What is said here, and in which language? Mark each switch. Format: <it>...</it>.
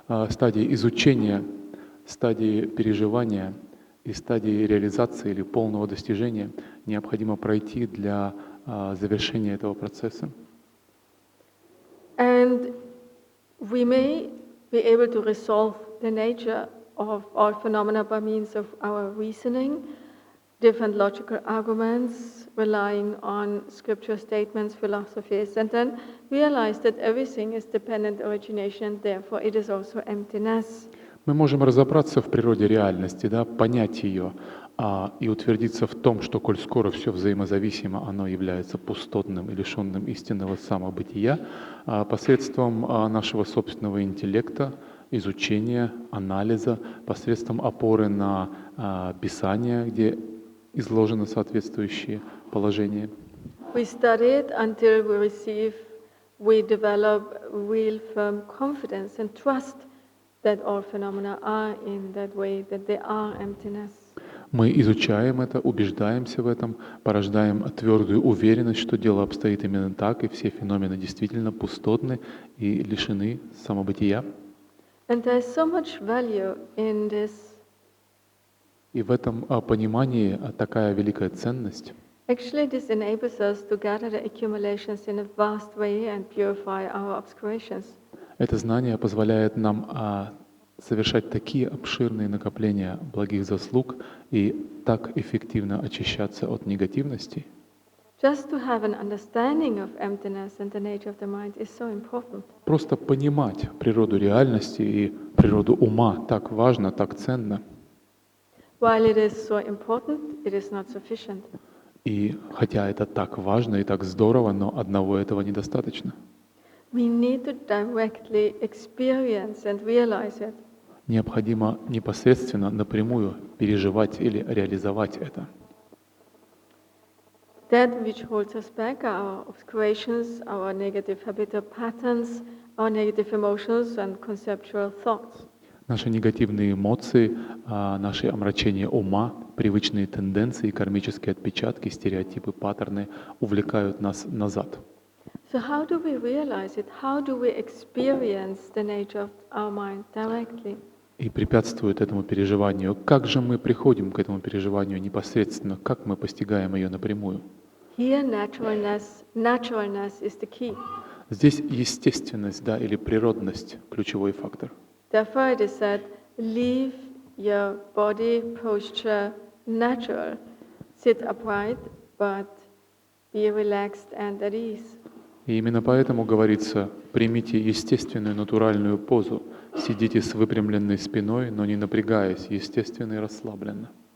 <ru>Стадии изучения, стадии переживания и стадии реализации или полного достижения необходимо пройти для завершения этого процесса.</ru> <en>And we may be able to resolve the nature of all phenomena by means of our reasoning, different logical arguments, relying on scripture statements, philosophies, and then realize that everything is dependent origination, therefore it is also emptiness.</en> <ru>Мы можем разобраться в природе реальности, да, понять ее и утвердиться в том, что, коль скоро все взаимозависимо, оно является пустотным и лишенным истинного самобытия, посредством нашего собственного интеллекта, изучения, анализа, посредством опоры на Писание, где изложены соответствующие положения.</ru> <en>We study it until we develop real firm confidence and trust that all phenomena are in that way, that they are emptiness.</en> <ru>Мы изучаем это, убеждаемся в этом, порождаем твердую уверенность, что дело обстоит именно так, и все феномены действительно пустотны и лишены самобытия.</ru> <en>And there's so much value in this.</en> <ru>И в этом понимании такая великая ценность.</ru> <en>Actually, this enables us to gather the accumulations in a vast way and purify our obscurations.</en> <ru>Это знание позволяет нам совершать такие обширные накопления благих заслуг и так эффективно очищаться от негативности.</ru> <en>Just to have an understanding of emptiness and the nature of the mind is so important.</en> <ru>Просто понимать природу реальности и природу ума так важно, так ценно.</ru> <en>While it is so important, it is not sufficient.</en> <ru>И хотя это так важно и так здорово, но одного этого недостаточно.</ru> <en>We need to directly experience and realize it.</en> <ru>Необходимо непосредственно, напрямую переживать или реализовать это.</ru> <en>That which holds us back are our obscurations, our negative habitual patterns, our negative emotions and conceptual thoughts.</en> <ru>Наши негативные эмоции, наши омрачения ума, привычные тенденции, кармические отпечатки, стереотипы, паттерны увлекают нас назад.</ru> <en>So how do we realize it? How do we experience the nature of our mind directly?</en> <ru>И препятствует этому переживанию. Как же мы приходим к этому переживанию непосредственно? Как мы постигаем ее напрямую?</ru> <en>Here, naturalness is the key.</en> <ru>Здесь естественность, да, или природность – ключевой фактор.</ru> <en>Therefore, it is said, leave your body posture natural. Sit upright, but be relaxed and at ease.</en> <ru>И именно поэтому говорится, примите естественную натуральную позу, сидите с выпрямленной спиной, но не напрягаясь, естественно и расслабленно.</ru>